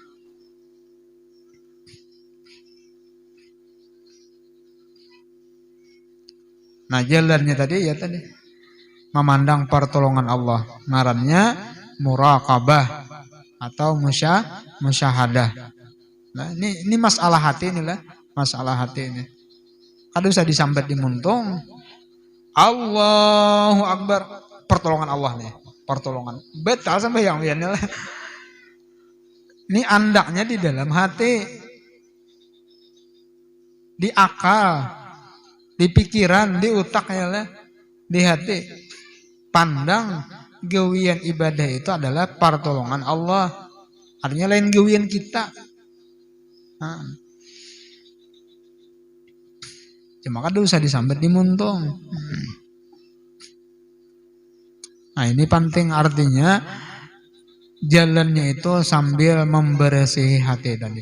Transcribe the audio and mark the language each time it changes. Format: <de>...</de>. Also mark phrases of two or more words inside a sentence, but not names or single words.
<id>Nah, jalannya tadi ya tadi memandang pertolongan Allah. Ngarannya muraqabah atau musyahadah. Nah, ini masalah hati inilah, masalah hati ini.</id> <bjn>Kada usah disambat di muntung.</bjn> <ar>الله أكبر,</ar> <id>pertolongan Allah nih. Pertolongan betal sampai yang lainnya. Ini andaknya di dalam hati, di akal, di pikiran, di otak ya lah, di hati. pandang gawian ibadah itu adalah pertolongan Allah.</id> <bjn>Artinya lain gawian kita. Nah, cuma kan usah disambat di muntung.</bjn> <id>Nah ini penting, artinya jalannya itu sambil membersihi hati tadi.</id>